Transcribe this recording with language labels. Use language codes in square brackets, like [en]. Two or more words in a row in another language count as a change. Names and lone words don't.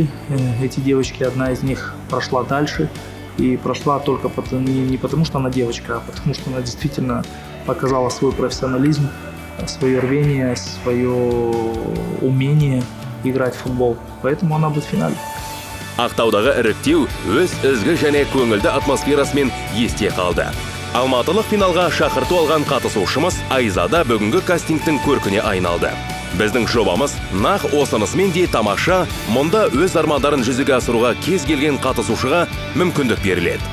[ru] Эти девочки, одна из них прошла дальше. И прошла только не потому, что она девочка, а потому, что она действительно показала свой профессионализм, свое рвение, свое умение играть в футбол. Поэтому она будет в финале. [kk] Ақтаудағы іріктеу өз ізгі және көңілді атмосферасымен есте қалды. Алматылық финалға шақырту алған қатысушымыз Айзада бүгінгі кастингтің көркіне айналды. Біздің жобамыз нақ осынысымен де тамаша, мұнда өз армандарын жүзеге асыруға кез келген қатысушыға мүмкіндік беріледі.